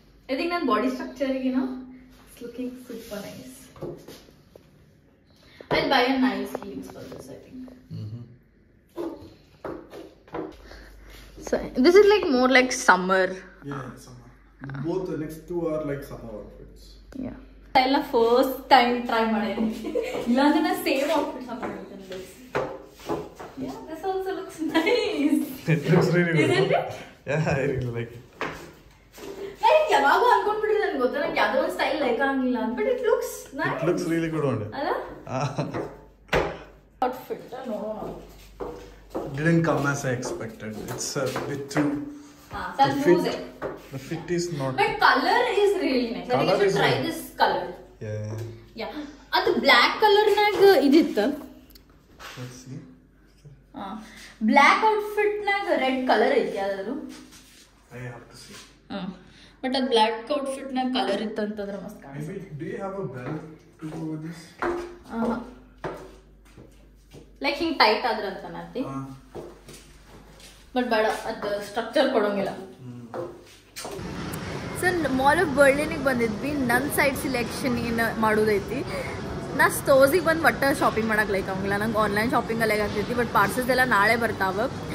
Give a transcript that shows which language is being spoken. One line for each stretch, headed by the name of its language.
English: I think
Kannada: ನನ್ನ body ಸ್ಟ್ರಕ್ಚರಿಗೆ,
English: you know, it's looking super nice. I'll buy a nice heels for this, I think. So this is like more like summer. Yeah, summer. Both the next two are like summer outfits. Yeah.
Kannada: ಎಲ್ಲ first time try ಮಾಡೀನಿ. ಇಲ್ಲಾಂದ್ರೆ ನಾನು same outfits ಹಾಕೊಂಡಿದ್ದೀನಿ.
English: This. Yeah, this also looks nice. It looks really good. Isn't it? Yeah, I really like it.
Kannada: ನಾನು ಯಾವಾಗೂ ಅನ್ಕೊಂಡ್ಬಿಟ್ಟಿದ್ದೆ, ನನಗೆ ಗೊತ್ತಾ ನನಗೆ ಯಾವುದೋ ಒಂದು ಸ್ಟೈಲ್ ಲೈಕ್ ಆಗಿಲ್ಲ ಅಂತ,
English: But it looks nice. It looks really good on it.
Kannada: ಅಲ್ಲ ಔಟ್ಫಿಟ್ ನೋಡೋಣ.
English: Didn't come as I expected. It's a bit too. The fit is not. But color is really nice. I think you should try this color. Yeah. Yeah.
Kannada: ಅದು black ಕಲರ್ನಾಗ ಇದಿತ್ತು.
English: Let's see.
Kannada: Black ಔಟ್ಫಿಟ್ನಾಗ red colour ಐತಿ ಯಾವ್ದಾದ್ರು.
English: I have to see.
Kannada: But ಅದು black ಔಟ್ಫಿಟ್ನಾಗ colour ಇತ್ತು ಅಂತಂದ್ರೆ ಮಸ್ತ್ ಕಾಣಿಸ್ತು.
English: Maybe do you have a belt to go with this?
Kannada: Like ಹಿಂಗೆ tight ಆದ್ರೆ ಅಂತ ನಾತಿ, ಬಟ್ ಬೇಡ, ಅದು ಸ್ಟ್ರಕ್ಚರ್ ಕೊಡೋಂಗಿಲ್ಲ. ಸೊ ಮಾಲ್ ಆಫ್ ಬರ್ಲಿನಿಗೆ ಬಂದಿದ್ವಿ. ನನ್ನ ಸೈಡ್ ಸಿಲೆಕ್ಷನ್ ಏನು ಮಾಡೋದೈತಿ. ನಾ ಸ್ಟೋರ್ಸಿಗೆ ಬಂದು ಒಟ್ಟು ಶಾಪಿಂಗ್ ಮಾಡಕ್ಕೆ ಲೈಕ್ ಆಗಂಗಿಲ್ಲ. ನಂಗೆ ಆನ್ಲೈನ್ ಶಾಪಿಂಗಲ್ಲಿ ಲೈಕ್ ಆಗ್ತೈತಿ, ಬಟ್ ಪಾರ್ಸಲ್ಸ್ ಎಲ್ಲ ನಾಳೆ ಬರ್ತಾವೆ.